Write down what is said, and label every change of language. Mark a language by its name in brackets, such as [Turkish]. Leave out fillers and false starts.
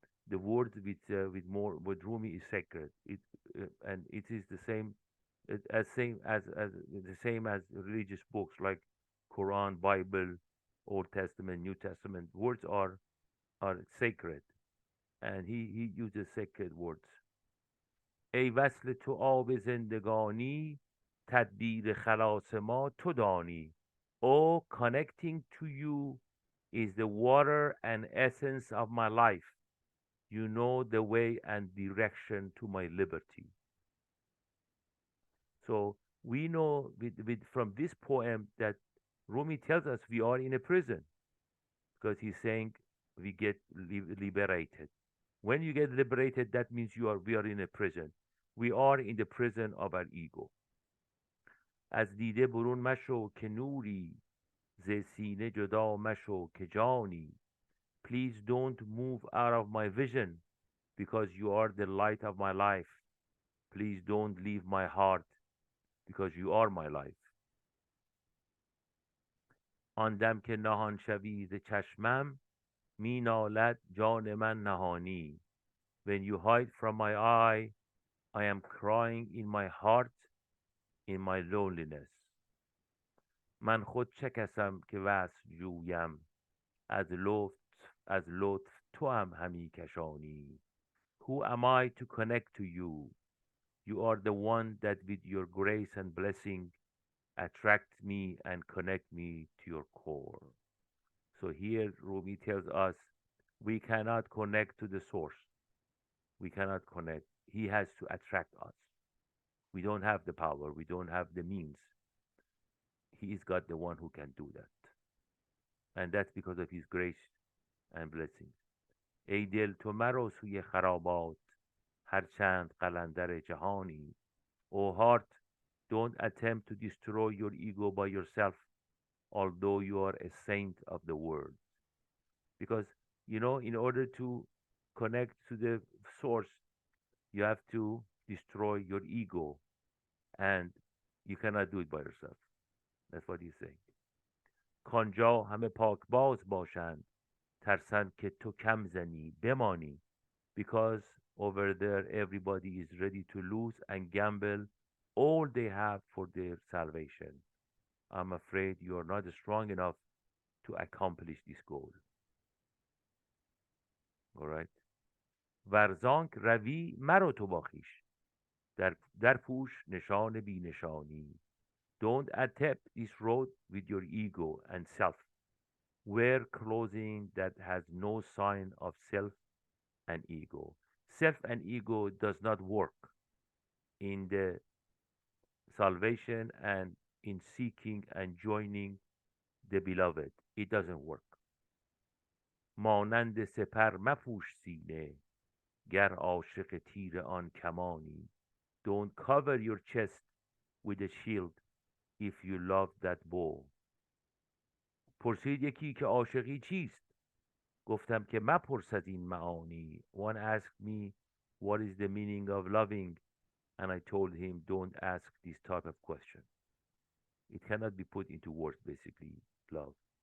[English] The word with more with Rumi is sacred. And it is the same as the same as religious books like Quran, Bible, Old Testament, New Testament. Words are sacred, and he uses sacred words. [Persian] ای وصل تو آب زندگانی تدبیر خلاص ما تو دانی. [English] Oh, connecting to you is the water and essence of my life. You know the way and direction to my liberty. So we know from this poem that Rumi tells us we are in a prison because he's saying we get liberated. When you get liberated, that means we are in a prison. We are in the prison of our ego. [Persian] از دیده برون مشو که نوری ز سینه جدا مشو که جانی. [English] Please don't move out of my vision because you are the light of my life. Please don't leave my heart because you are my life. [Persian] آن دم که نهان شوی ز چشمم می نالد جان من نهانی. [English] When you hide from my eye, I am crying in my heart, in my loneliness. [Persian] من خود چه کسم که وصل جویم از لطف تو هم همی کشانی. [English] Who am I to connect to you? You are the one that with your grace and blessing attract me and connect me to your core. So here Rumi tells us we cannot connect to the source. We cannot connect. He has to attract us. We don't have the power. We don't have the means. He is God, the one who can do that. And that's because of his grace and blessings. [Persian] ای دل تو مرو سوی خرابات هرچند قلندر جهانی. [English] O heart, don't attempt to destroy your ego by yourself, although you are a saint of the world. Because, in order to connect to the source, you have to destroy your ego, and you cannot do it by yourself. That's what he's saying. [Persian] کانجا همه پاک باز باشند ترسند که تو کم زنی بمانی. [English] Because over there everybody is ready to lose and gamble all they have for their salvation. I'm afraid you are not strong enough to accomplish this goal. All right. [Persian] ورزانک روی مرو تو با خویش در پوش نشان بی نشانی. [English] Don't attempt this road with your ego and self. Wear clothing that has no sign of self and ego. Self and ego does not work in the salvation and in seeking and joining the beloved. It doesn't work. [Persian] مانند سپر مپوش سینه گر عاشق تیر آن کمانی. [English] Don't cover your chest with a shield if you love that bow. [Persian] پرسید یکی که عاشقی چیست؟ گفتم که مپرس از این معانی. [English] One asked me what is the meaning of loving, and I told him don't ask this type of question. It cannot be put into words, basically, love.